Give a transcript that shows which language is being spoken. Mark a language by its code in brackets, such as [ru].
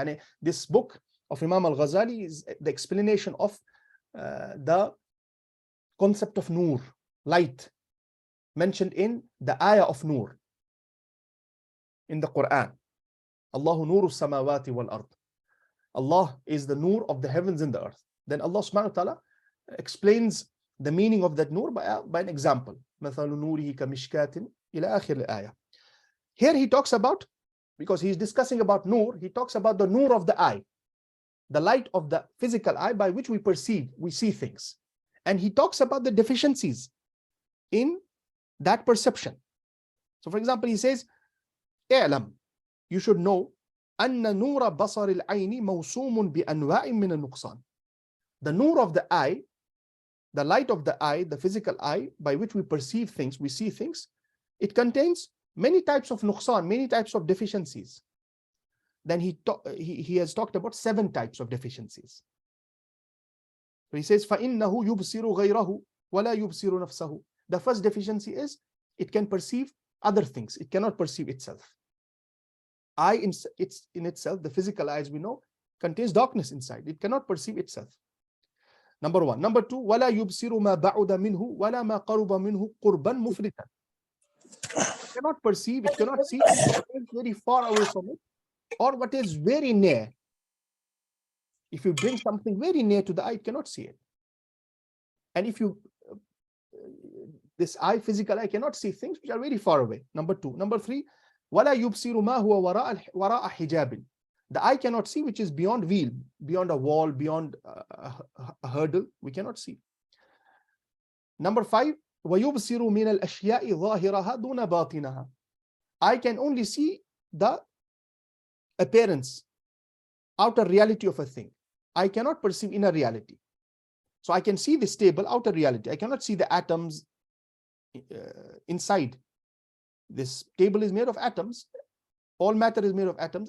[en] Yani, this book of Imam al-Ghazali is the explanation of the concept of nur, light, mentioned in the ayah of nur in the Quran. [ar] Allahu nuru samawati wal ard. [en] Allah is the nur of the heavens and the earth. Then Allah subhanahu wa ta'ala explains the meaning of that nur by an example. [ar] مثل نوره كمشكاة إلى آخر الآية. [en] Here he talks about, because he's discussing about nur, he talks about the nur of the eye, the light of the physical eye by which we perceive, we see things. And he talks about the deficiencies in that perception. So for example, he says, [ar] اعلم, [en] you should know, [ar] أن نور بصر العين موسوم بأنواع من النقصان. [en] The nur of the eye, the light of the eye, the physical eye by which we perceive things, we see things, it contains many types of nuqsan, many types of deficiencies. Then he has talked about 7 types of deficiencies. So he says, [ar] فَإِنَّهُ يُبْصِرُ غَيْرَهُ وَلَا يُبْصِرُ نَفْسَهُ. [en] The first deficiency is it can perceive other things. It cannot perceive itself. Eye in itself, the physical eye, as we know, contains darkness inside. It cannot perceive itself. Number 1. Number 2, [ar] وَلَا يُبْصِرُ مَا بَعُدَ مِنْهُ وَلَا مَا قَرُبَ مِنْهُ قُرْبًا مُفْرِطًا. [en] It cannot perceive, it cannot see what is very far away from it or what is very near. If you bring something very near to the eye, it cannot see it. And if you, this eye, physical eye, cannot see things which are very far away. Number 2. Number 3, [ar] وَلَا يُبْصِرُ مَا هُوَ وَرَاءَ حِجَابٍ. [en] The eye cannot see which is beyond veil, beyond a wall, beyond a hurdle. We cannot see. Number 5, [ar] وَيُبْصِرُ مِنَ الْأَشْيَاءِ ظَاهِرَهَا دُونَ بَاطِنَهَا. [en] I can only see the appearance, outer reality of a thing. I cannot perceive inner reality. So I can see the stable outer reality. I cannot see the atoms inside. This table is made of atoms. All matter is made of atoms.